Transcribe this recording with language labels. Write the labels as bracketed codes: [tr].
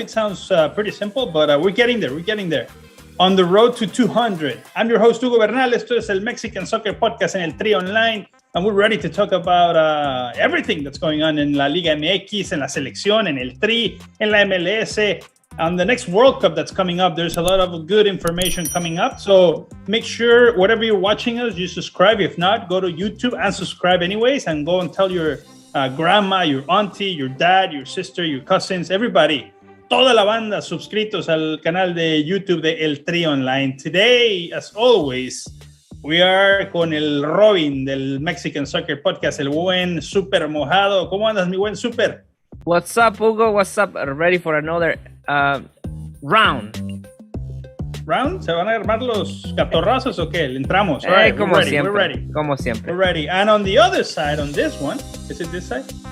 [en] It sounds pretty simple, but we're getting there. On the road to 200. I'm your host, Hugo Bernal. [es] Esto es el Mexican Soccer Podcast en el Tri Online. [en] And we're ready to talk about everything that's going on in la Liga MX, [es] en la Seleccion, en el Tri, en la MLS. [en] On the next World Cup that's coming up, there's a lot of good information coming up. So make sure, whatever you're watching us, you subscribe. If not, go to YouTube and subscribe anyways. And go and tell your grandma, your auntie, your dad, your sister, your cousins, everybody. [es] Toda la banda suscritos al canal de YouTube de El Tri Online. [en] Today, as always, we are [es] con el Robin del Mexican Soccer Podcast, el buen Super Mojado. ¿Cómo andas, mi buen Super? [en] What's up, Hugo? What's up? Ready for another round? [es] ¿Round? ¿Se van a armar los catorrazos o qué? ¿Le entramos? [en] All right, [es] como [en] we're [es] siempre. [en] ready. [es] Como siempre. [en] We're ready. And on the other side, on this one, is it this side?